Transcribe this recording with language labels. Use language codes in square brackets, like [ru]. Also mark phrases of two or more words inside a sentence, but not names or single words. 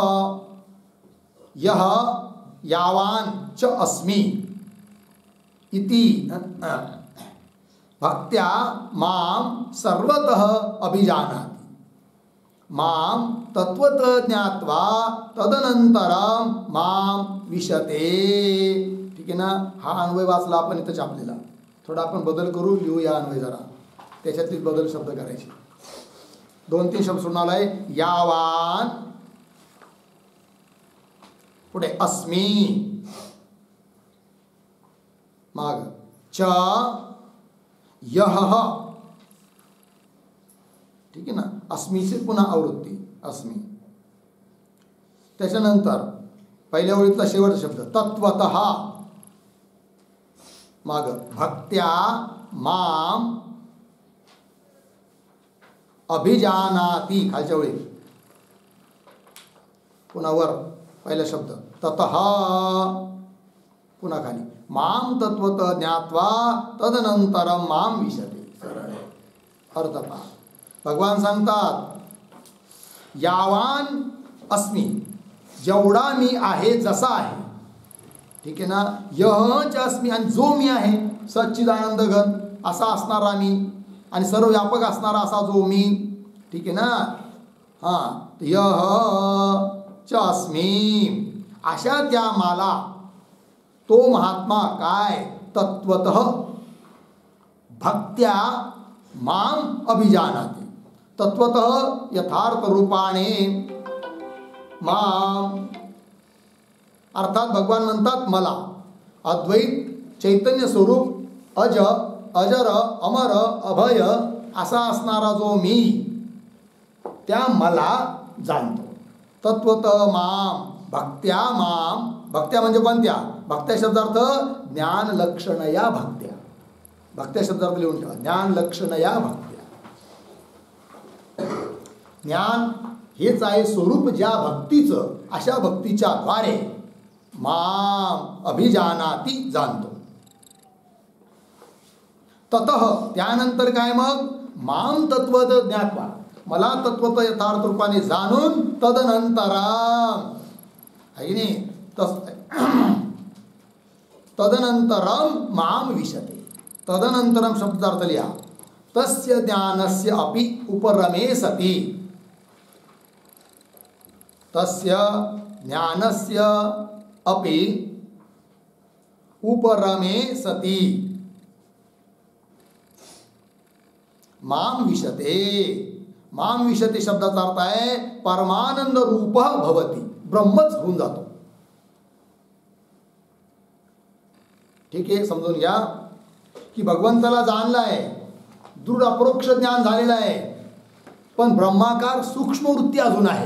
[sa] यह यावान च अस्मि इति भक्त्या माम सर्वतः अभिजानाति माम तत्वतः ज्ञात्वा तदनंतरम माम विशते. [mr] ठीक आहे ना. हा अन्वय वाचला आपण इथं छापलेला. थोडा आपण बदल करू लिहू या अन्वय जरा त्याच्यातली बदल शब्द करायचे. 2-3 शब्द सोडून आलाय. यावान पुढे अस्मी माग च यह. ठीक आहे ना. अस्मीचे पुन्हा आवृत्ती अस्मी. त्याच्यानंतर पहिल्या ओळीतला शेवटचा शब्द तत्वतः माग [sa] भक्त्या माम अभिजानाति [mr] खालच्या ओळीत पुन्हा वर पहिला शब्द ततः पुन्हा खाली [sa] माम तत्वतः ज्ञात्वा तदनंतरम माम विशते. [mr] अर्थ पहा. भगवान सांगतात [sa] यावान अस्मी [mr] जेवढा मी आहे जसा आहे. ठीक आहे ना. [sa] यहच अस्मी [mr] आणि जो मी आहे सच्चिदानंद घन असा असणारा मी आणि सर्व व्यापक असणारा असा जो मी. ठीक आहे ना. हां [sa] यह च अस्मी [mr] अशा त्या मला तो महात्मा काय [sa] तत्वतः भक्त्या माम अभिजानाति [mr] तत्वतः यथार्थ रूपाने माम. अर्थात भगवान म्हणतात मला अद्वैत चैतन्य स्वरूप अजर अमर अभय असा असणारा जो मी त्या मला जाणतो. [sa] तत्वतः माम भक्त्या माम. [mr] भक्त्या म्हणजे कोणत्या. भक्त्या शब्दार्थ [sa] ज्ञान लक्षण या भक्त्या. [mr] भक्त्या शब्दार्थ लिहून ठेवा. [sa] ज्ञान लक्षण या भक्त्या. [mr] ज्ञान हेच आहे स्वरूप ज्या भक्तीचं अशा भक्तीच्या द्वारे [sa] माम अभिजानाती [mr] जाणतो. ततः त्यानंतर काय मग [sa] माम तत्वत ज्ञात्वा [mr] मला तत्वत यथार्थ रूपाने जाणून तदनंतरम आहे नाही [sa] तदनंतरम माम विशते. [mr] तदनंतरम शब्दार्थ लिहा. [sa] तस्य ज्ञानस्य अपि उपरमे सति. तस्य ज्ञानस्य अपि उपरमे सति माम विशते. माम विशते [mr] शब्दाचा अर्थ आहे [sa] परमानंद रूप भवती. [mr] ब्रह्मच होऊन जातो. ठीक आहे. समजून घ्या की भगवंताला जाणलं आहे. दृढ अपरोक्ष ज्ञान झालेलं आहे. पण ब्रह्माकार सूक्ष्म वृत्ती अजून आहे.